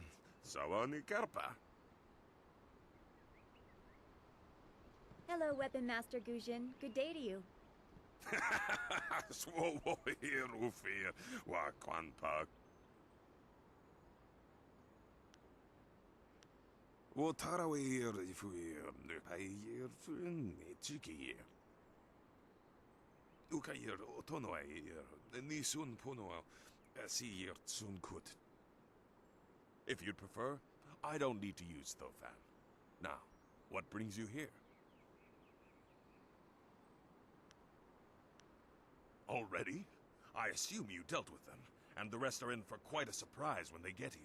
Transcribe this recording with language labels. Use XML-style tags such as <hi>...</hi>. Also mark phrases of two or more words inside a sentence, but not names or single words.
<en>Sawani Karpa. Hello, Weapon Master Guzhin. Good day to you. Swowo hier ufir. Wa kwanpa. Wo tarawir ifuir. Payir fun chikir. Ukayir otonoir. Nisun puno. If you'd prefer, I don't need to use Thofan. Now, what brings you here? Already? I assume you dealt with them, and the rest are in for quite a surprise when they get here.</en>